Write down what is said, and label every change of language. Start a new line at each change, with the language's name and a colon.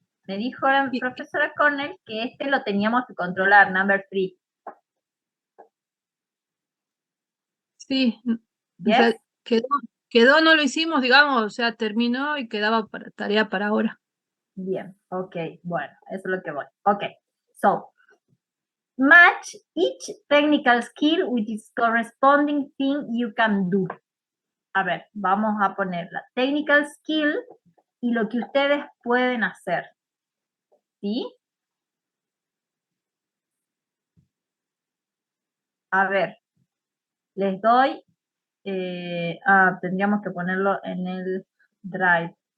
Spanish: Me dijo la profesora Cornell que este lo teníamos que controlar,
English: number 3.
Spanish: Sí, o
English: Yes?
Spanish: sea, quedó, no lo hicimos, digamos, o sea, terminó y quedaba para tarea para ahora. Bien, ok, bueno, eso es lo que voy.
English: Ok, so, match each technical skill with its corresponding thing you can do.
Spanish: A ver, vamos a poner la technical skill y lo que ustedes pueden hacer. ¿Sí? A ver, les doy, tendríamos que ponerlo en el drive.